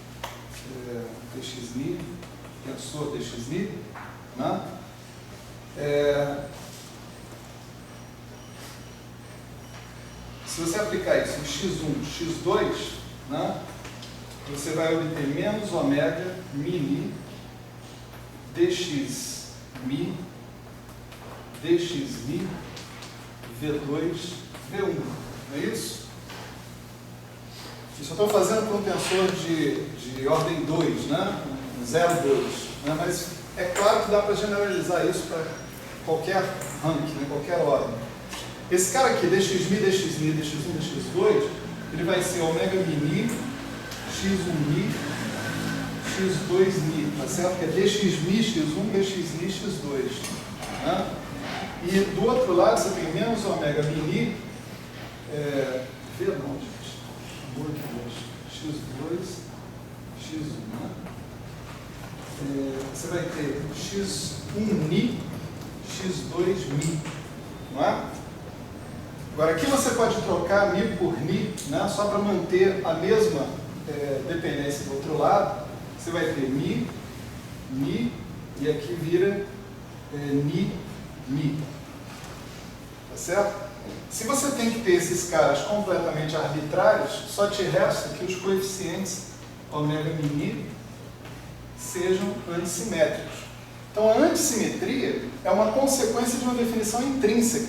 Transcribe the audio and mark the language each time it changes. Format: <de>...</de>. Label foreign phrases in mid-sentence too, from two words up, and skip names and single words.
<pt>Dxmi, tensor dxmi, né? Se você aplicar isso em x1, x2, né? Você vai obter menos ômega μi dxmi dxmi v2 v1, não é isso? Isso eu estou fazendo para um tensor de ordem 2, né? 0,2, né? Mas é claro que dá para generalizar isso para qualquer ranking, né? Qualquer ordem. Esse cara aqui, dxmi, dxmi, dx1, dx2, ele vai ser ômega μi, x1mi, x2mi, tá certo? Que é dxmi, x1, dxmi, x2. Né? E do outro lado você tem menos ômega μi, V não, gente, amor de Deus, x2, x1, né? você vai ter x1 ni, x2 mi, não é? Agora aqui você pode trocar mi por ni, né, só para manter a mesma dependência do outro lado. Você vai ter mi, e aqui vira ni, mi. Tá certo? Se você tem que ter esses caras completamente arbitrários, só te resta que os coeficientes ômega mi sejam antissimétricos. Então a antissimetria é uma consequência de uma definição intrínseca.</pt>